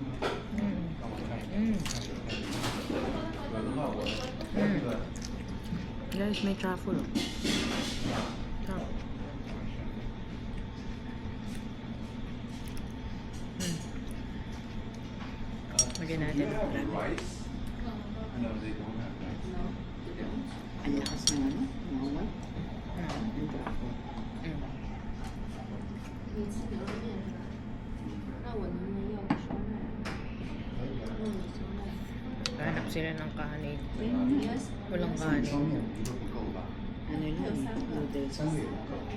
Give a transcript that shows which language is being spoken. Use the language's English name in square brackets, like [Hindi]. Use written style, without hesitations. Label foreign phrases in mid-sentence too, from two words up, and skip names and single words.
[Filipino] Guys, may truffle. Sarap. Lagyan natin. [English] Rice? No, they don't have rice. [Filipino] Ang lakas ng ano? Mawawal. Ang trapo. Hanap sila ng kanin. Walang [Chinese] 3 方 [Filipino] kanin. [Chinese] 面一个不够吧？ [Filipino] Ano lang? Noodles. [Chinese] 3个也不够。